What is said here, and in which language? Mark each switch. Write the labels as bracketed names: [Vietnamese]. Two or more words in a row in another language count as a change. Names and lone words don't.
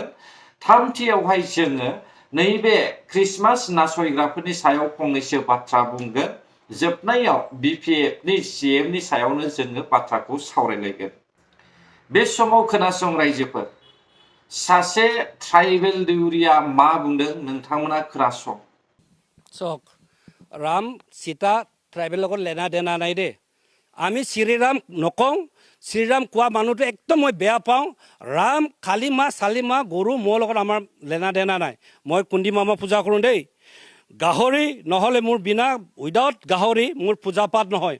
[Bodo] थामथियावहाय जोङो नैबे ख्रिस्टमास नासयग्राफोरनि सायाव फंनैसो बाथ्रा बुंगोन। जोबनायाव बिपिएफनि सिएमनि सायावनो जोङो बाथ्राखौ सावरायलायगोन। बे समाव खोनासं रायजोफोर, सासे ट्राइबेल दौरिया मा बुंदों नोंथांमोना खोनासं। [Assamese] চক ৰাম সীতা ট্ৰাইবেল লগত লেনা দেনা নাই দে। আমি শ্ৰীৰাম নকওঁ, শ্ৰীৰাম কোৱা মানুহটো একদম মই বেয়া পাওঁ। ৰাম খালী মাহ চালি মাহ গৰু মোৰ লগত আমাৰ লেনা দেনা নাই। মই কুন্দি মামা পূজা কৰোঁ দেই। গাহৰি নহ'লে মোৰ বিনা উইদাউট গাহৰি মোৰ পূজা পাঠ নহয়।